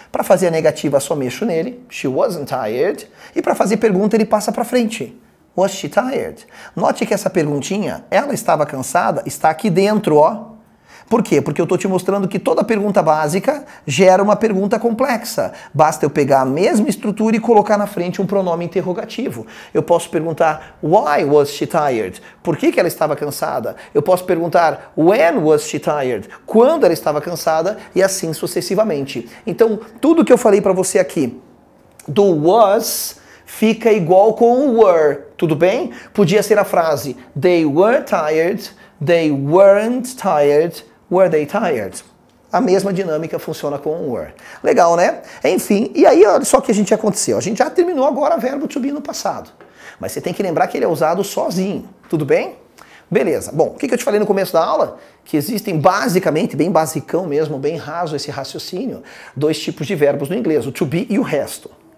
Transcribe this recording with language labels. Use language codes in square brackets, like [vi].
[pt] Para fazer a negativa, só mexo nele. [en] She wasn't tired. [pt] E para fazer pergunta, ele passa para frente. [en] Was she tired? [pt] Note que essa perguntinha, ela estava cansada, está aqui dentro, ó. Por quê? Porque eu estou te mostrando que toda pergunta básica gera uma pergunta complexa. Basta eu pegar a mesma estrutura e colocar na frente um pronome interrogativo. Eu posso perguntar, [en] why was she tired? [pt] Por que ela estava cansada? Eu posso perguntar, [en] when was she tired? [pt] Quando ela estava cansada? E assim sucessivamente. Então, tudo que eu falei para você aqui do was fica igual com o were, tudo bem? Podia ser a frase, [en] they were tired, they weren't tired, were they tired? [pt] A mesma dinâmica funciona com o were. Legal, né? Enfim, e aí olha só o que a gente aconteceu. A gente já terminou agora o verbo to be no passado. Mas você tem que lembrar que ele é usado sozinho, tudo bem? Beleza. Bom, o que eu te falei no começo da aula? Que existem basicamente, bem basicão mesmo, bem raso esse raciocínio, dois tipos de verbos no inglês, o to be e o resto.